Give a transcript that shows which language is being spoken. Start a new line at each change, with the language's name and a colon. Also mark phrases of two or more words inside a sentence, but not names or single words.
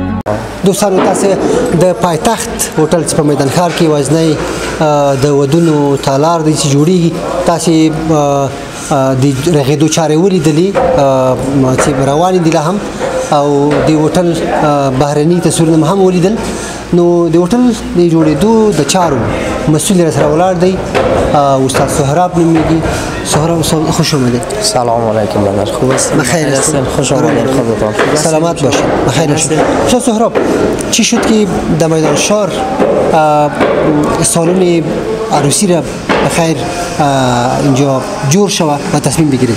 Pashto: دوستانو تاسو د پایتخت هوټل په میدان ښار کې وزنی د ودونو تالار د جوړیږي تاسو د رغېدو چارې ولیدلې چې روانې دي لا هم او د هوټل بهرني تصویرونه هم ولیدل نو د هوټل د جوړېدو د چارو مسئول سره ولاړ دی استاد سهراب نومیږي.
Persian: سهراب خوش آمدید. سلام علیکم برادر، خوب هستید؟ بخیر هستید؟ خوش آمدید. خودتان سلامت باشید. بخیر باشید. استاد سهراب چی شد که در میدان شهر سالن عروسی را بخیر اینجا جور شود و تصمیم بگیرید؟